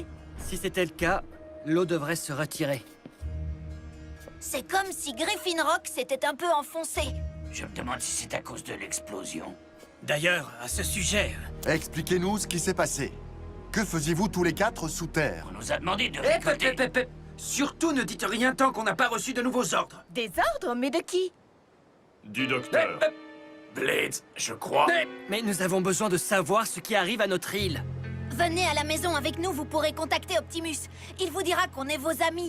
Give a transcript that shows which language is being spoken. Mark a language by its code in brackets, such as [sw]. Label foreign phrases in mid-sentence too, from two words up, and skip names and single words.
[fr] Si c'était le cas, l'eau devrait se retirer. C'est comme si Griffin Rock s'était un peu enfoncé. Je me demande si c'est à cause de l'explosion. D'ailleurs, à ce sujet, Expliquez-nous ce qui s'est passé. Que faisiez-vous tous les quatre sous terre? On nous a demandé de Hep, hep, récolter... hep, hep, hep. Surtout ne dites rien tant qu'on n'a pas reçu de nouveaux ordres. Des ordres? Mais de qui? Du docteur. Hep, hep. Blade, je crois... Mais nous avons besoin de savoir ce qui arrive à notre île. Venez à la maison avec nous, vous pourrez contacter Optimus. Il vous dira qu'on est vos amis.